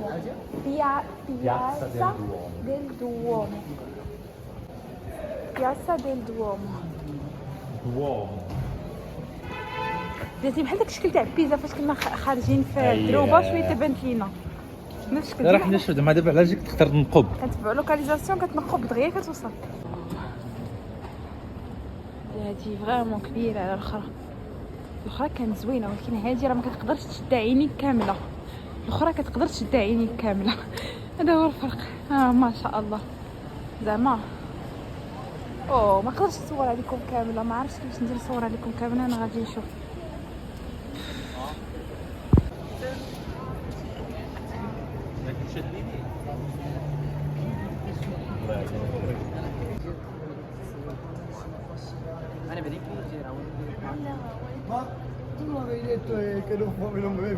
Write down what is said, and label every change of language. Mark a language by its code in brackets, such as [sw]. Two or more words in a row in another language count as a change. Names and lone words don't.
[ar] Piazza del Duomo. Piazza del Duomo. واو درتي بحال داك الشكل تاع البيزا فاش كنا خارجين في الدروبه شويه تبانت لينا نفس الشكل. راه حنا شفنا دابا علاش تقدر تنقب كتبع لوكاليزاسيون كتنقب دغيا كتوصل. هادي فريمون كبيره على الاخرى. الاخرى كانت زوينه ولكن هادي راه ما كتقدرش تشد عينيك كامله. الاخرى كتقدر تشد عينيك كامله. هذا هو الفرق. ما شاء الله زعما. ما قدرتش نصورها لكم كامله. ما عرفتش كيفاش ندير نصورها لكم كامله. انا غادي نشوف. [it] Ma tu non avevi detto che non bevi?